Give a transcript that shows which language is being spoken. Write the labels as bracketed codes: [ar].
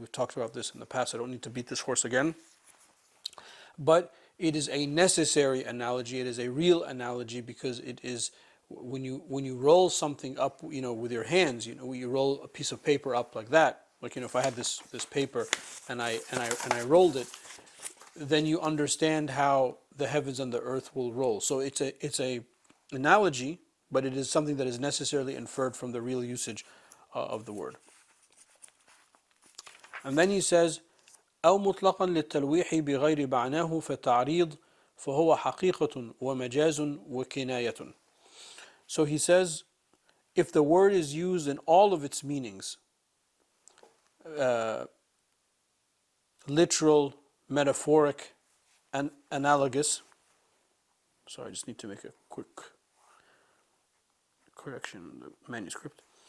[en] We've talked about this in the past. I don't need to beat this horse again. But it is a necessary analogy. It is a real analogy because it is when you roll something up, with your hands, when you roll a piece of paper up like that. Like if I had this paper and I rolled it, then you understand how the heavens and the earth will roll. So it's a analogy but it is something that is necessarily inferred from the real usage of the word. And then he says, [ar] أو مطلقا للتلويح بغير معناه فتعريض فهو حقيقة ومجاز وكناية. [en] So he says, if the word is used in all of its meanings, literal, metaphoric, and analogous. Sorry, I just need to make a quick correction in the manuscript.